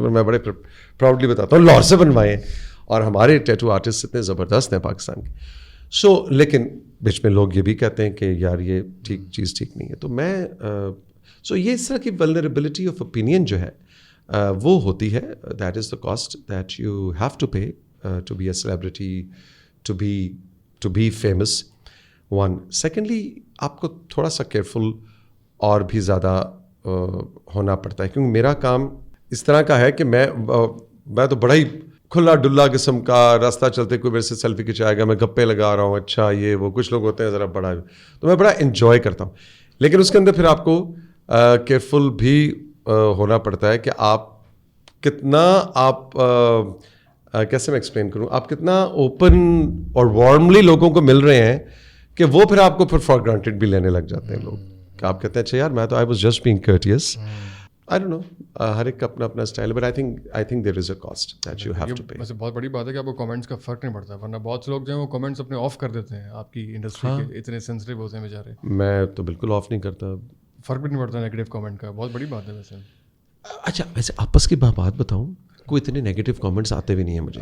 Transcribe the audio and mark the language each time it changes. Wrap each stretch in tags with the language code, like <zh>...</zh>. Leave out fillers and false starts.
<ur>میں بڑے پراؤڈلی بتاتا ہوں لاہور سے بنوائے ہیں, اور ہمارے ٹیٹو آرٹسٹ اتنے زبردست ہیں پاکستان کے. لیکن بیچ میں لوگ یہ بھی کہتے ہیں کہ یار یہ چیز ٹھیک نہیں ہے. تو میں یہ اس طرح کی</ur> <en>vulnerability of opinion</en> <ur>جو ہے وہ ہوتی ہے.</ur> <en>That is the cost that you have to pay to be a celebrity, to be famous.</en> <ur>One secondly آپ کو تھوڑا سا کیئرفل اور بھی زیادہ ہونا پڑتا ہے, کیونکہ میرا کام اس طرح کا ہے کہ میں تو بڑا ہی کھلا ڈلا قسم کا, راستہ چلتے کوئی میرے سے سیلفی کھنچائے گا, میں گپے لگا رہا ہوں, اچھا یہ وہ. کچھ لوگ ہوتے ہیں ذرا بڑا, تو میں بڑا انجوائے کرتا ہوں, لیکن اس کے اندر پھر آپ کو کیئرفل بھی ہونا پڑتا ہے کہ آپ کتنا, آپ کیسے میں ایکسپلین کروں, آپ کتنا اوپن اور وارملی لوگوں کو مل رہے ہیں کہ وہ پھر آپ کو پھر</ur> <en>for granted</en> <ur>بھی لینے لگ جاتے ہیں لوگ, کہ آپ کہتے ہیں اچھا یار میں تو</ur> <en>I was just being courteous. I don't know,</en> <ur>ہر ایک کا اپنا اپنا اسٹائل ہے,</ur> <en>But I think there is a cost that you have to pay.</en> <ur>ویسے بہت بڑی بات ہے کہ آپ کو کمنٹس کا فرق نہیں پڑتا, ورنہ بہت سے لوگ جو ہیں وہ کمنٹس اپنے آف کر دیتے ہیں. آپ کی انڈسٹری کے اتنے سینسٹیو ہوتے ہیں بیچارے. میں تو بالکل آف نہیں کرتا, فرق بھی نہیں پڑتا نیگیٹو کمنٹ کا. بہت بڑی بات ہے ویسے. اچھا ویسے آپس کی بات بتاؤں, کوئی اتنے نیگیٹو کامنٹس آتے بھی نہیں ہیں مجھے.</ur>